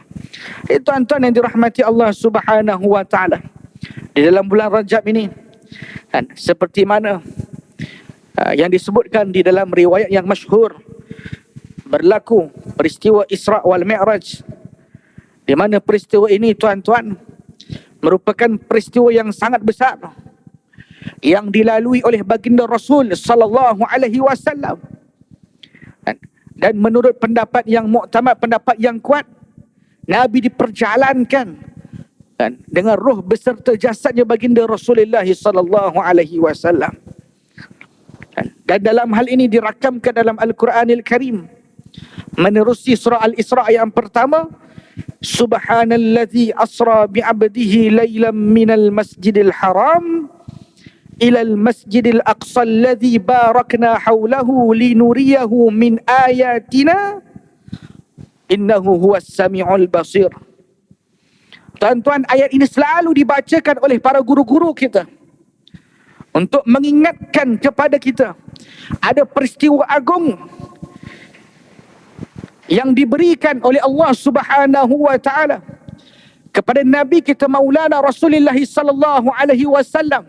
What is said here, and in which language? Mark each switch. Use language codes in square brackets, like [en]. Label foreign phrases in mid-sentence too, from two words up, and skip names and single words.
[ms] Tuan-tuan yang dirahmati Allah [ar] سبحانه وتعالى, [ms] di dalam bulan Rajab ini, seperti mana yang disebutkan di dalam riwayat yang masyhur, berlaku peristiwa Isra' wal Mi'raj, di mana peristiwa ini, tuan-tuan, merupakan peristiwa yang sangat besar yang dilalui oleh baginda Rasul [ar] صلى الله عليه وسلم. [ms] Dan menurut pendapat yang muktamad, pendapat yang kuat, Nabi diperjalankan dengan roh beserta jasadnya baginda Rasulullah [ar] صلى الله عليه وسلم. [ms] Dan dalam hal ini dirakamkan dalam Al-Quranil Karim menerusi surah Al-Isra' yang pertama, [ar] سبحان الذي أسرى بعبده ليلا من المسجد الحرام إلى المسجد الأقصى الذي باركنا حوله لنريه من آياتنا إنه هو السميع البصير. [ms] Tuan-tuan, ayat ini selalu dibacakan oleh para guru-guru kita untuk mengingatkan kepada kita ada peristiwa agung yang diberikan oleh Allah [ar] سبحانه وتعالى [ms] kepada Nabi kita Maulana Rasulullah [ar] صلى الله عليه وسلم.